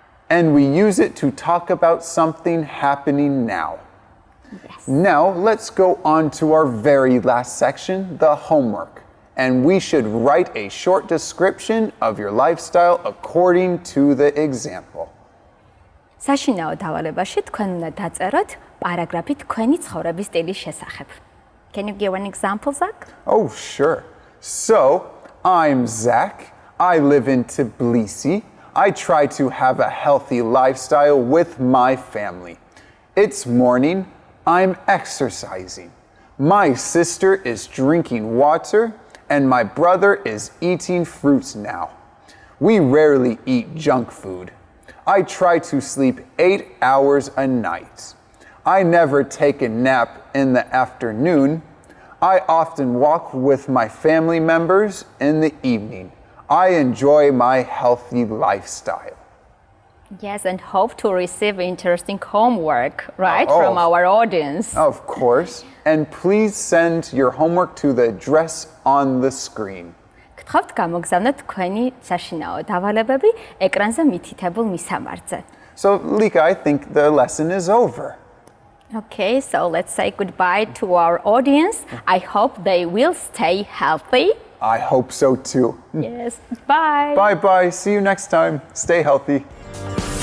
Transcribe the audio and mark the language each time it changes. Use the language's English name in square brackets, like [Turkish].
[English] And we use it to talk about something happening now. Yes. Now, let's go on to our very last section, the homework. And we should write a short description of your lifestyle according to the example. [Georgian] საშინაო დავალებაში თქვენ უნდა დაწეროთ პარაგრაფი თქვენი ცხოვრების სტილის შესახებ. [English] Can you give an example, Zach? Oh, sure. So, I'm Zach. I live in Tbilisi. I try to have a healthy lifestyle with my family. It's morning. I'm exercising. My sister is drinking water, and my brother is eating fruits now. We rarely eat junk food. I try to sleep 8 hours a night. I never take a nap in the afternoon. I often walk with my family members in the evening. I enjoy my healthy lifestyle. Yes, and hope to receive interesting homework, right, from our audience. Of course. And please send your homework to the address on the screen. [Georgian] გთხოვთ გამოგზავნოთ თქვენი საშინაო დავალებები ეკრანზე მითითებულ მისამართზე. [English] So, Lika, I think the lesson is over. Okay, so let's say goodbye to our audience. I hope they will stay healthy. I hope so too. Yes, bye. Bye-bye. See you next time. Stay healthy.